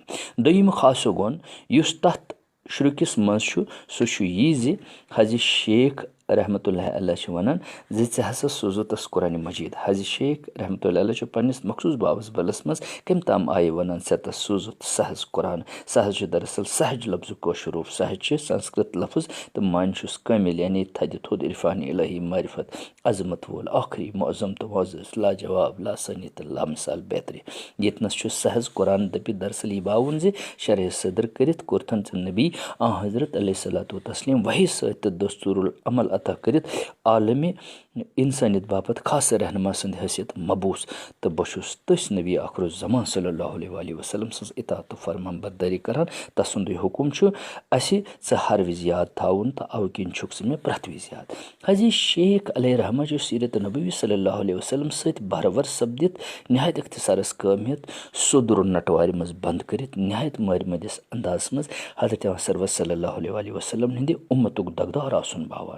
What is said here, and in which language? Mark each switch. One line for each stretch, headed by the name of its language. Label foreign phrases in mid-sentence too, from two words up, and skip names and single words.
Kashmiri: دوٚیِم خاصہٕ گوٚن یُس تتھ شُرکِس منٛز چھُ سُہ چھُ یی زِ حضِ شیخ
Arabic: رحمتہ اللہ علیہ
Kashmiri: چھِ ونان زِ ژےٚ ہسا سوٗزُتس قرآنِ مجیٖد. حضِ شیخ
Arabic: رحمتہ اللہ علیہ
Kashmiri: چھُ پننِس مخصوٗص بابس بلس منٛز کمہِ تام آیہِ ونان ژےٚ تس سوٗزُتھ سہز قرآن. سہز چھُ دراصل سہج لفظُک کٲشُر روٗپ. سہج چھِ سنسکرت لفظ تہٕ معنی چھُس کٲمِل یعنی تھدِ تھوٚد عرفانِ الہی معرفت عظمت وول آخری معظم تہٕ معزز لاجواب لاسانی تہٕ لامثال بیترِ. ییٚتنس چھُ سہز قرآن دٔپِتھ دراصل یہِ باوُن زِ شرح صدر کٔرِتھ کوٚرتھن ژٕ نبی حضرت
Arabic: علیہ صلاتُ وتسلیم
Kashmiri: وحی سۭتۍ تہٕ دستوٗر العمل عطا کٔرِتھ عالمِ انسٲنیت باپتھ خاص رہنما سٕنٛدِ حیثیت مبوٗس. تہٕ بہٕ چھُس تٔسۍ نبی آخر الزمان
Arabic: صلی اللہ علیہ وسلم
Kashmiri: سٕنٛز اطاعت تہٕ فرمان بردٲری کران. تسُنٛدُے حُکُم چھُ اسہِ ژٕ ہر وِزِ یاد تھاوُن تہٕ اَوٕ کِنۍ چھُکھ ژٕ مےٚ پرٛٮ۪تھ وِزِ یاد. حضی شیخ
Arabic: علیہ رحمہ
Kashmiri: چھُ سیٖرت نبوی
Arabic: صلی اللہ علیہ وسلم
Kashmiri: سۭتۍ بھرور سپدِتھ نہایت اختصارس کٲم ہٮ۪تھ سوٚدُر نٹوارِ منٛز بنٛد کٔرِتھ نہایت مٲرِمٔدِس اندازس منٛز حضرت سرور
Arabic: صلی اللہ علیہ وسلم
Kashmiri: ہِنٛدِ اُمتُک دغدار آسُن باوان.